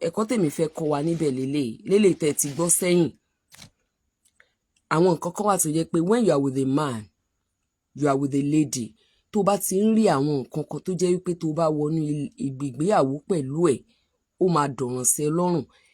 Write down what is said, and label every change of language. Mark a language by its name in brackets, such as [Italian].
[Yoruba] Ẹ̀kọ́ tèmi fẹ́ kọ́ wa níbẹ̀ lélẹ̀ tẹ́ ti gbọ́ sẹ́yìn. Àwọn nǹkan kan wà tó jẹ́ pé [English] when you are with a man, you are with a lady. [Yoruba] Tó bá ti ń rí àwọn nǹkan kan tó jẹ́ wípé tó bá wọnú ìgbéyàwó pẹ̀lú ẹ̀, ó máa dọ̀ràn sí ẹ lọ́rùn.